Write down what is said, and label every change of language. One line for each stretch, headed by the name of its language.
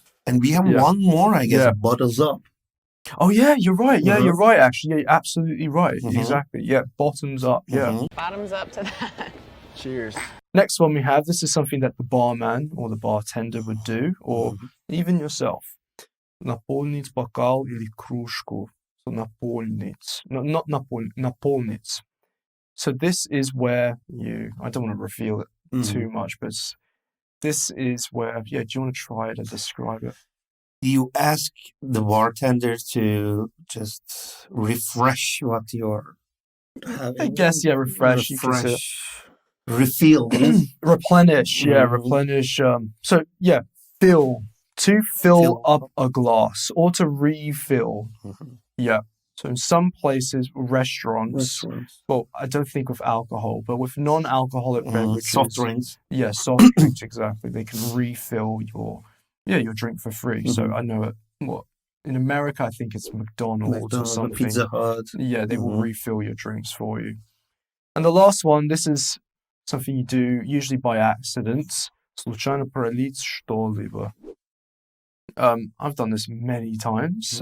English: And we have one more, I guess, bottoms up. Oh, yeah, you're right. Yeah, you're right, actually. Yeah, you're absolutely right. Exactly. Yeah, bottoms up. Yeah. Bottoms up to that. Cheers. Next one we have, this is something that the barman or the bartender would do, or even yourself.
Russian: Наполнить бокал или кружку.
English: So наполнить. No, not наполнить. So this is where I don't want to reveal it too much, but this is where, do you want to try it and describe it? You ask the bartender to just refresh what you're having. I guess, refresh. Refill. Replenish, replenish. Fill. To fill up a glass or to refill. Yeah. So in some places, restaurants, well, I don't think with alcohol, but with non-alcoholic beverages. Soft drinks. Yeah, soft drinks, exactly. They can refill your drink for free. So I know in America, I think it's McDonald's or something. Pizza Hut. Yeah, they will refill your drinks for you. And the last one, this is something you do usually by accident.
Russian: Случайно пролить что-либо.
English: I've done this many times.